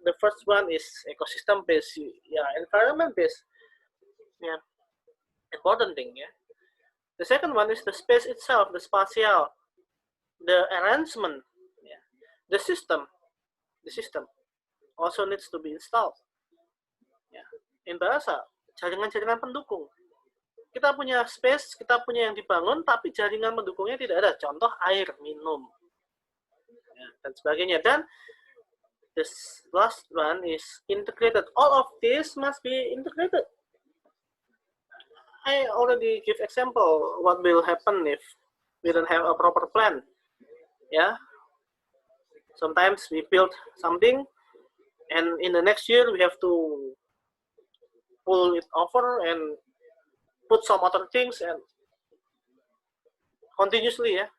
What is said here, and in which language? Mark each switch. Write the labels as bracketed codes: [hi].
[en] The first one is ecosystem based, yeah, environment based, yeah, important thing, yeah. The second one is the space itself, the spatial, the arrangement, yeah. The system also needs to be installed, yeah. [id] In bahasa, jaringan-jaringan pendukung. Kita punya space, kita punya yang dibangun, tapi jaringan pendukungnya tidak ada. Contoh air minum, ya, dan sebagainya. [en] Dan this last one is integrated. All of this must be integrated. I already give example what will happen if we don't have a proper plan. Yeah. Sometimes we build something, and in the next year we have to pull it over and put some other things and continuously, ya.